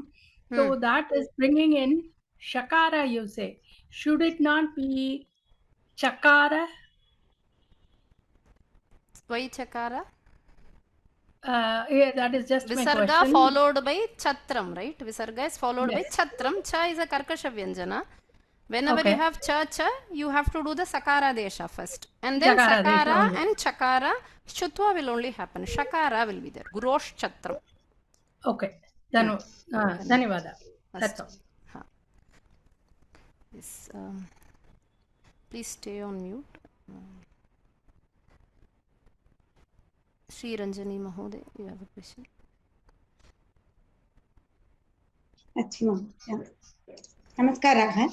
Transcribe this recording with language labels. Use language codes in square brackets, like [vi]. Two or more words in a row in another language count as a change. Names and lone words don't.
[en] So that is bringing in shakara, you say. Should it not be chakara? Why chakara? Yeah, that is just Visarga my question. followed by chatram, right? Visarga is followed by chatram. Cha is a karkasha vyanjana. Whenever you have cha, you have to do the Sakaradesha first. And then Sakara and Chakara, Shutva will only happen. Shakara will be there. [sa] गुरोश् छत्रम्. [en] Okay. Dhanivada. That's all. Yes, please stay on mute. Sriranjani Mahode, you have a question? Namaskara.